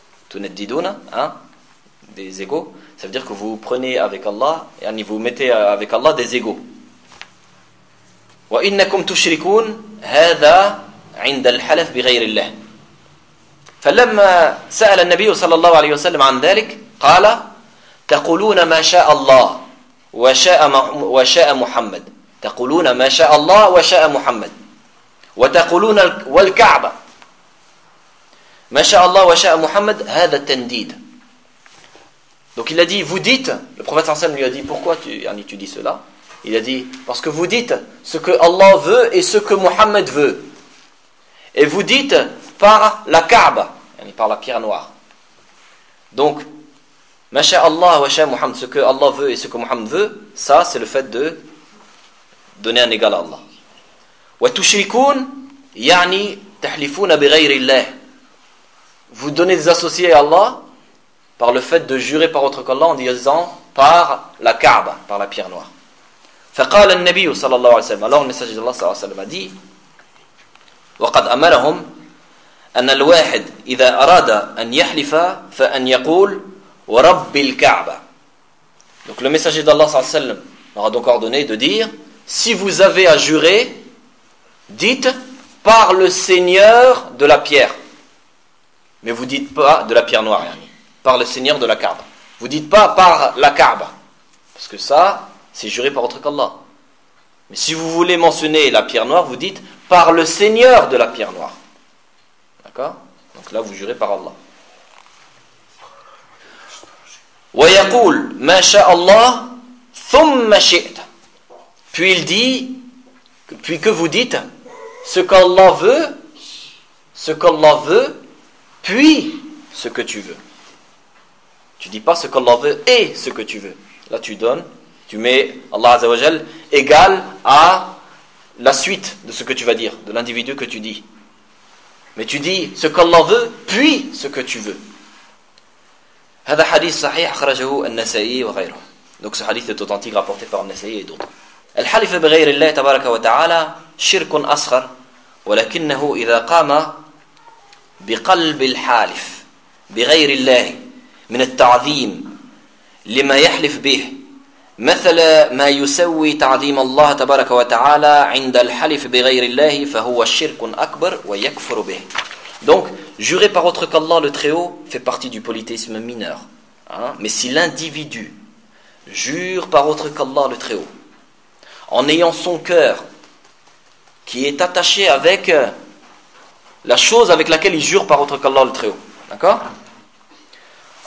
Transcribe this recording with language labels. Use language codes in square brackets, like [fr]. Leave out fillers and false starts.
[fr] تنددون, hein, des égaux, ça veut dire que vous prenez avec Allah, يعني vous mettez avec Allah des égaux. [ar] وإنكم تشركون هذا عند الحلف بغير الله. فلما سأل النبي صلى الله عليه وسلم عن ذلك قال تقولون ما شاء الله وشاء محمد. تقولون ما شاء الله وشاء محمد وتقولون والكعبة ما شاء الله وشاء محمد هذا التنديد. [fr] Donc il a dit, vous dites, le prophète lui a dit, pourquoi tu dis cela? Il a dit, parce que vous dites ce que Allah veut et ce que Muhammad veut. Et vous dites par la Kaaba, par la pierre noire. Donc, Masha Allah, Masha Muhammad, ce que Allah veut et ce que Muhammad veut, ça c'est le fait de donner un égal à Allah. [ar] Wa tushrikun, yani tahlifuna bighayri Allah. [fr] Vous donnez des associés à Allah par le fait de jurer par autre qu'Allah en disant par la Kaaba, par la pierre noire. [ar] فقال النبي صلى الله عليه وسلم [fr] alors le messager d'Allah [ar] صلى الله عليه وسلم [fr] a dit [ar] وقد امرهم ان الواحد اذا اراد ان يحلف فان يقول ورب الكعبه. [fr] Donc le messager d'Allah [ar] صلى الله عليه وسلم [fr] leur a donc ordonné de dire, si vous avez à jurer, dites par le Seigneur de la pierre. Mais vous dites pas de la pierre noire, par le Seigneur de la Kaaba. Vous dites pas par la Kaaba, parce que ça c'est juré par autre qu'Allah. Mais si vous voulez mentionner la pierre noire, vous dites par le Seigneur de la pierre noire. D'accord ? Donc là, vous jurez par Allah. [ar] وَيَقُولْ مَا شَاءَ اللَّهُ ثُمَّ شِئْتَ. [fr] Puis il dit, puis que vous dites, ce qu'Allah veut, ce qu'Allah veut, puis ce que tu veux. Tu ne dis pas ce qu'Allah veut et ce que tu veux. Là, tu donnes, tu mets Allah Azza wa Jal égal à la suite de ce que tu vas dire, de l'individu que tu dis. Mais tu dis ce qu'Allah veut, puis ce que tu veux. [ar] هذا حديث صحيح خرجه النسائي وغيره. [fr] Donc ce hadith est authentique, rapporté par النسائي et d'autres. [ar] الحلف بغير الله تبارك وتعالى شرك أصغر ولكنه إذا قام بقلب الحالف بغير الله من التعظيم لما يحلف به مثل ما يسوي تعظيم الله تبارك وتعالى عند الحلف بغير الله فهو الشرك أكبر ويكفر به. [fr] Donc, jurer par autre qu'Allah le Très-Haut fait partie du polythéisme mineur. Hein? Mais si l'individu jure par autre qu'Allah le Très-Haut, en ayant son cœur qui est attaché avec la chose avec laquelle il jure par autre qu'Allah le Très-Haut, d'accord ?